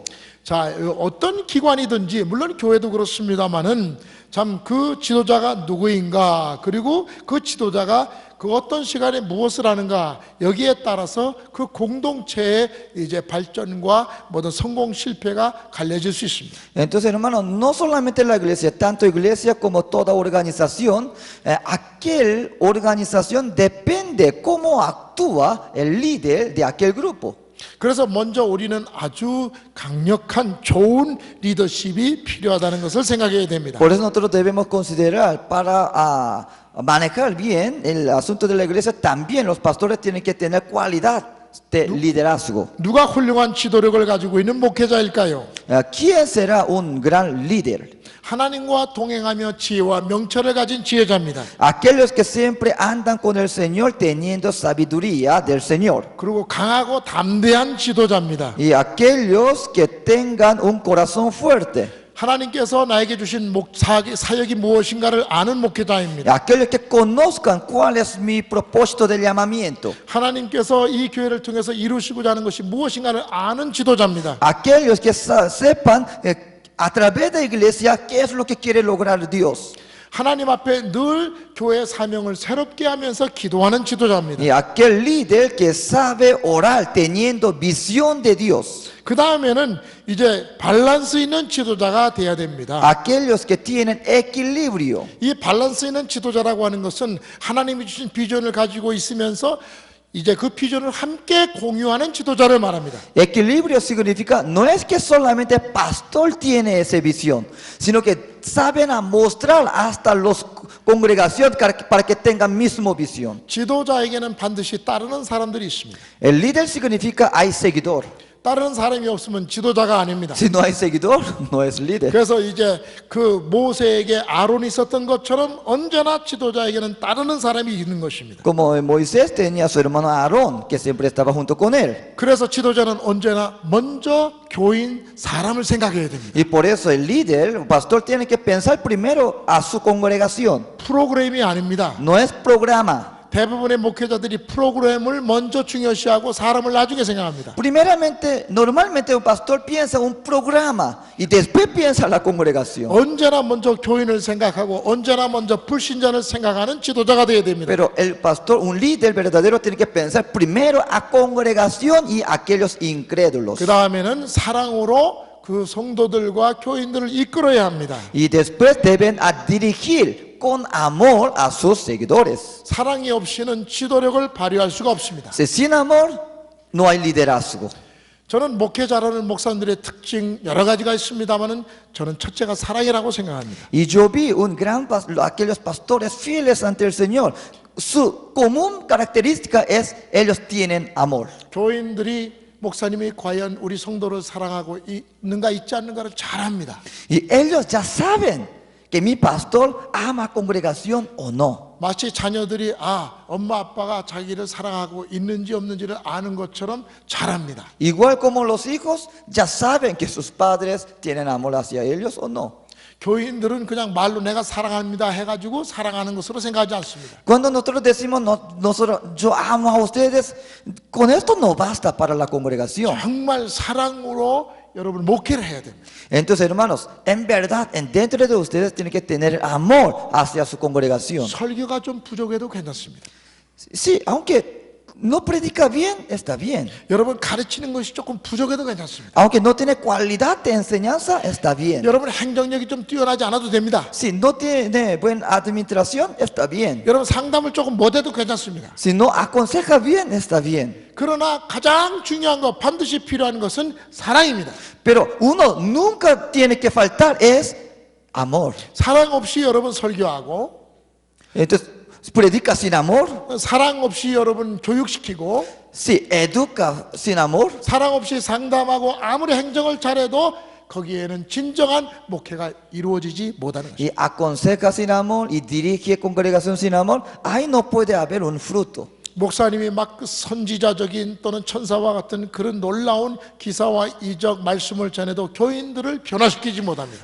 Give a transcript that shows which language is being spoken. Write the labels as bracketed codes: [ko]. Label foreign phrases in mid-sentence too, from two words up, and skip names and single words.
[ko] 자, 어떤 기관이든지 물론 교회도 그렇습니다만은 참 그 지도자가 누구인가, 그리고 그 지도자가 그 어떤 시간에 무엇을 하는가, 여기에 따라서 그 공동체의 이제 발전과 모든 성공 실패가 갈려질 수 있습니다. [es] Entonces, hermanos, no solamente la iglesia, tanto iglesia como toda organización, aquel organización depende cómo actúa el líder de aquel grupo. [ko] 그래서 먼저 우리는 아주 강력한 좋은 리더십이 필요하다는 것을 생각해야 됩니다. [es] Por eso nosotros debemos considerar para manejar bien el asunto de la iglesia, también los pastores tienen que tener cualidad de liderazgo. [ko] 누가 훌륭한 지도력을 가지고 있는 목회자일까요? [es] ¿Quién será un gran líder? [ko] 하나님과 동행하며 지혜와 명철을 가진 지혜자입니다. [es] Aquellos que siempre andan con el Señor teniendo sabiduría del Señor. [ko] 그리고 강하고 담대한 지도자입니다. [es] Y aquellos que tengan un corazón fuerte. [ko] 하나님께서 나에게 주신 사역이 무엇인가를 아는 목회자입니다. [es] Aquellos que conozcan cuál es mi propósito de llamamiento. [ko] 하나님께서 이 교회를 통해서 이루시고자 하는 것이 무엇인가를 아는 지도자입니다. [es] Aquellos que sepan a través de la iglesia qué es lo que quiere lograr Dios. [ko] 하나님 앞에 늘 교회 사명을 새롭게 하면서 기도하는 지도자입니다. [es] Y aquel líder que sabe orar teniendo visión de Dios. [ko] 그 다음에는 이제 밸런스 있는 지도자가 돼야 됩니다. [es] Aquellos que tienen equilibrio. [ko] 이 밸런스 있는 지도자라고 하는 것은 하나님이 주신 비전을 가지고 있으면서 이제 그 비전을 함께 공유하는 지도자를 말합니다. [es] Equilibrio significa no es que solamente pastor tiene esa visión, sino que saben a mostrar hasta los congregación para que tengan misma visión. [ko] 지도자에게는 반드시 따르는 사람들이 있습니다. [es] El líder significa hay seguidor. [ko] 따르는 사람이 없으면 지도자가 아닙니다. [es] Si no hay seguidor, no es líder. [ko] 그래서 이제 그 모세에게 아론이 있었던 것처럼 언제나 지도자에게는 따르는 사람이 있는 것입니다. [es] Como Moisés tenía a su hermano Aarón, que siempre estaba junto con él. [ko] 그래서 지도자는 언제나 먼저 교인 사람을 생각해야 됩니다. [es] Y por eso el líder, el pastor, tiene que pensar primero a su congregación. [ko] 프로그램이 아닙니다. [es] No es programa. [ko] 대부분의 목회자들이 프로그램을 먼저 중요시하고 사람을 나중에 생각합니다. [es] Primeramente, normalmente un pastor piensa un programa y después piensa la congregación. [ko] 언제나 먼저 교인을 생각하고 언제나 먼저 불신자를 생각하는 지도자가 되어야 됩니다. [es] Pero el pastor, un líder verdadero, tiene que pensar primero a congregación y a aquellos incrédulos. [ko] 그 다음에는 사랑으로 그 성도들과 교인들을 이끌어야 합니다. [es] Y después deben a dirigir con amor a sus seguidores. [ko] 사랑이 없이는 지도력을 발휘할 수가 없습니다. [es] Sin amor no hay liderazgo. [ko] 저는 목회 잘하는 목사님들의 특징 여러 가지가 있습니다만은 저는 첫째가 사랑이라고 생각합니다. [es] Y yo vi aquellos pastores fieles ante el Señor. Su común característica es ellos tienen amor. [ko] 교인들이 목사님이 과연 우리 성도를 사랑하고 있는가 있지 않는가를 잘 압니다. [es] Y ellos ya saben que mi pastor ama a congregación o no. [ko] 마치 자녀들이 엄마 아빠가 자기를 사랑하고 있는지 없는지를 아는 것처럼 잘 압니다. [es] Igual como los hijos ya saben que sus padres tienen amor hacia ellos o no. [ko] 교인들은 그냥 말로 내가 사랑합니다 해가지고 사랑하는 것으로 생각하지 않습니다. [es] Cuando nosotros decimos yo amo a ustedes, con esto no basta para la congregación. [ko] 정말 사랑으로 여러분 목회를 해야 됩니다. [es] Entonces, hermanos, en verdad, dentro de ustedes tienen que tener amor hacia su congregación. [ko] 설교가 좀 부족해도 괜찮습니다. [es] Sí, aunque no predica bien, está bien. [ko] 여러분 가르치는 것이 조금 부족해도 괜찮습니다. [es] Aunque no tiene cualidad de enseñanza, está bien. [ko] 여러분 행정력이 좀 뛰어나지 않아도 됩니다. [es] Si no tiene buena administración, está bien. [ko] 여러분 상담을 조금 못해도 괜찮습니다. [es] Si no aconseja bien, está bien. [ko] 그러나 가장 중요한 거 반드시 필요한 것은 사랑입니다. [es] Pero uno nunca tiene que faltar es amor. [ko] 사랑 없이 여러분 설교하고 [es] Entonces, predica sin amor. [ko] 사랑 없이 여러분 교육시키고 [es] Si educa sin amor. [ko] 사랑 없이 상담하고 아무리 행정을 잘해도 거기에는 진정한 목회가 이루어지지 못하는 것입니다. [es] Y aconseja sin amor y dirige congregación sin amor, ahí no puede haber un fruto. [ko] 목사님이 막 그 선지자적인 또는 천사와 같은 그런 놀라운 기사와 이적 말씀을 전해도 교인들을 변화시키지 못합니다.